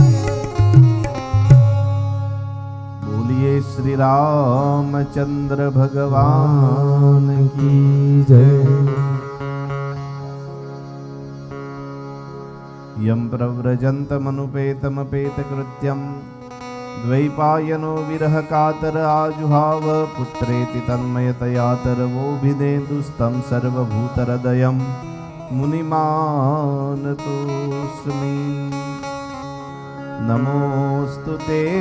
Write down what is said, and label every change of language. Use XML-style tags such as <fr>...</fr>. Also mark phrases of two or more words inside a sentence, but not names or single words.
<gu>બોલીએ શ્રી રામચંદ્ર ભગવાન કી જય</gu> <sa>યમ પ્રવ્રજन्तमनुपेतमपेतकृत्यं द्वैपायनो विरह कातर आजुहाव पुत्रेति तन्मयतयातरवोभिनेदुस्तं सर्वभूतहृदयं मुनिमानतोऽस्मि नमोऽस्तु ते</sa>